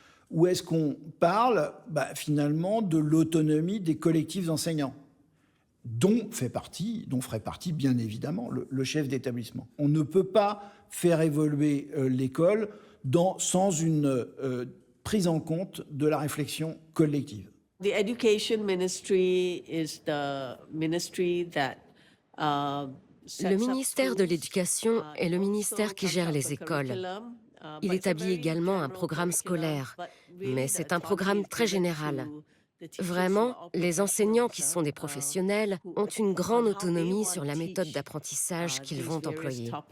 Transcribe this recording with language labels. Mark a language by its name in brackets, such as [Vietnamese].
[French] Ou est-ce qu'on parle finalement de l'autonomie des collectifs enseignants, dont ferait partie bien évidemment le chef d'établissement? On ne peut pas faire évoluer l'école sans une prise en compte de la réflexion collective. [English] The Education Ministry is the ministry that [French] Le ministère de l'Éducation est le ministère qui gère les écoles. Il établit également un programme scolaire, mais c'est un programme très général. Vraiment, les enseignants qui sont des professionnels ont une grande autonomie sur la méthode d'apprentissage qu'ils vont employer.